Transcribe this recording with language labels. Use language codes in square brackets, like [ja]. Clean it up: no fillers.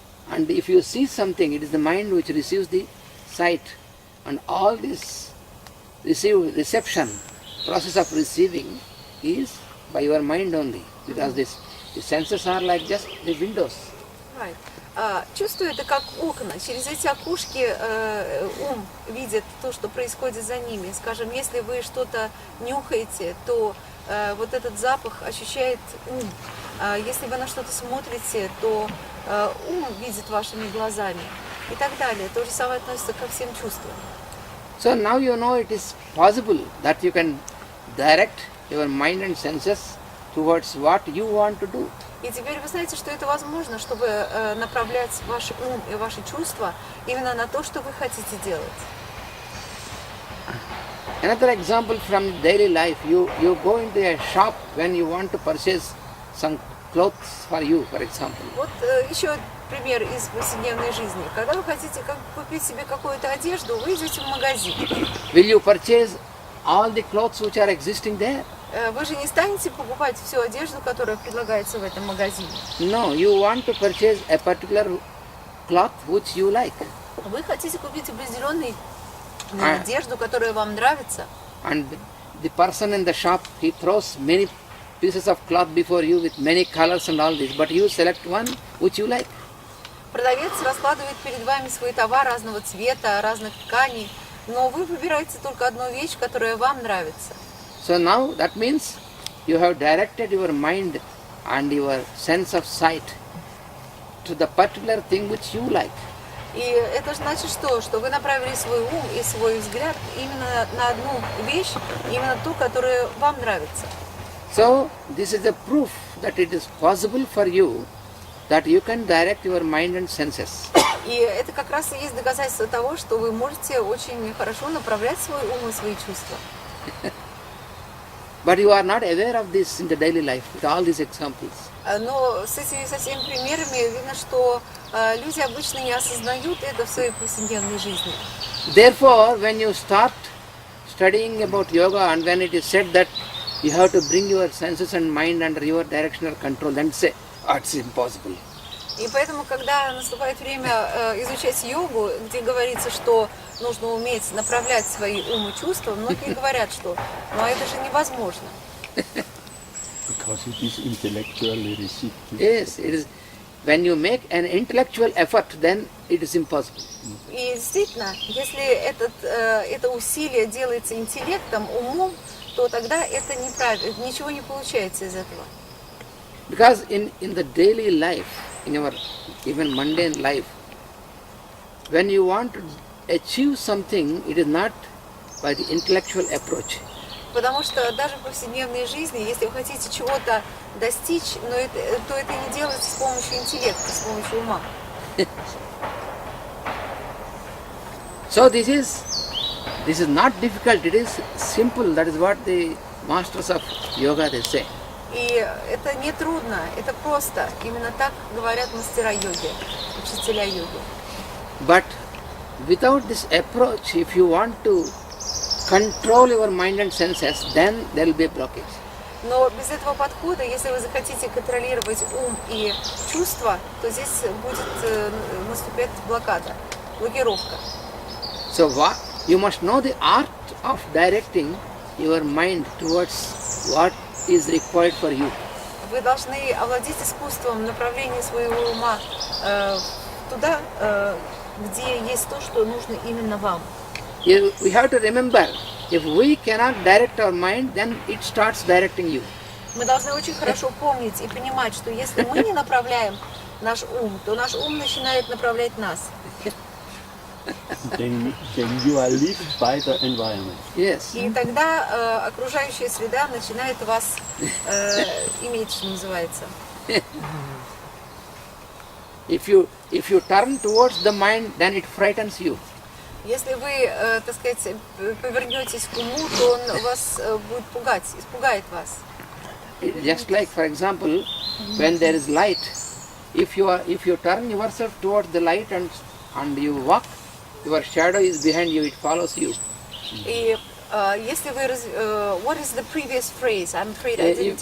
[en] And if you see something, it is the mind which receives the sight. And all this reception, process of receiving is by your mind only, because the senses are like just the windows. Right. [ru] Чувство это как окна. Через эти окушки ум видит то, что происходит за ними. Скажем, если вы что-то нюхаете, то вот этот запах ощущает ум. Если вы на что-то смотрите, то ум видит вашими глазами. И так далее. То же самое относится ко всем чувствам. [en] So now you know it is possible that you can direct your mind and senses towards what you want to do. [ru] И теперь вы знаете, что это возможно, чтобы направлять ваш ум и ваши чувства именно на то, что вы хотите делать. [en] Another example from daily life, you go into a shop when you want to purchase some clothes for you, for example. [ru] Вот еще пример из повседневной жизни. Когда вы хотите купить себе какую-то одежду, вы идете в магазин. [en] Will you purchase all the clothes which are existing there? [ru] Вы же не станете покупать всю одежду, которая предлагается в этом магазине. [en] No, you want to purchase a particular cloth which you like. [ru] Вы хотите купить определенную одежду, которая вам нравится. [en] And the person in the shop, he throws many pieces of cloth before you with many colors and all this, but you select one which you like. [ru] Продавец раскладывает перед вами свой товар разного цвета, разных тканей, но вы выбираете только одну вещь, которая вам нравится. [en] So now that means you have directed your mind and your sense of sight to the particular thing which you like. [ru] И это значит что? Что вы направили свой ум и свой взгляд именно на одну вещь, именно ту, которая вам нравится. [en] So this is a proof that it is possible for you that you can direct your mind and senses. [ru] И это как раз и есть доказательство того, что вы можете очень хорошо направлять свой ум и свои чувства. [en] But you are not aware of this in the daily life with all these examples. [ru] Но со всеми примерами видно, что люди обычно не осознают это в своей повседневной жизни. [en] Therefore, when you start studying about yoga and when it is said that you have to bring your senses and mind under your directional control, then say, oh, it's impossible. [ru] И поэтому, когда наступает время изучать йогу, где говорится, что нужно уметь направлять свои ум и чувства, многие говорят, что ну это же невозможно. [en] Because it is intellectually received. Yes, it is. When you make an intellectual effort, then it is impossible. [ru] И действительно, если это усилие делается интеллектом, умом, то тогда это неправильно, ничего не получается из этого. [en] Because in the daily life, in your even mundane life, when you want to achieve something, it is not by the intellectual approach. [ru] Потому что даже в повседневной жизни, если вы хотите чего-то достичь, то это не делается с помощью интеллекта, с помощью ума. [en] So this is not difficult, it is simple. That is what the masters of yoga they say. [ru] И это не трудно, это просто. Именно так говорят мастера йоги, учителя йоги. [en] But without this approach, if you want to control your mind and senses, then there will be a blockage. [ru] Но без этого подхода, если вы захотите контролировать ум и чувства, то здесь будет наступать блокада, блокировка. [en] So you must know the art of directing your mind towards what is required for you. [ru] Вы должны овладеть искусством направления своего ума туда, где есть то, что нужно именно вам. [en] We have to remember, if we cannot direct our mind, then it starts directing you. [ru] Мы должны очень хорошо помнить и понимать, что если мы не направляем наш ум, то наш ум начинает направлять нас. [en] Then you are led by the environment. Yes. [ru] И тогда окружающая среда начинает вас иметь, что называется. [en] If you turn towards the mind, then it frightens you. [ru] Если вы, так сказать, повернетесь к уму, то он вас будет пугать, испугает вас. [en] Just like, for example, when there is light, if you turn yourself towards the light and you walk, your shadow is behind you, it follows you. [ru] И если вы, [en] what is the previous phrase? I'm afraid I didn't.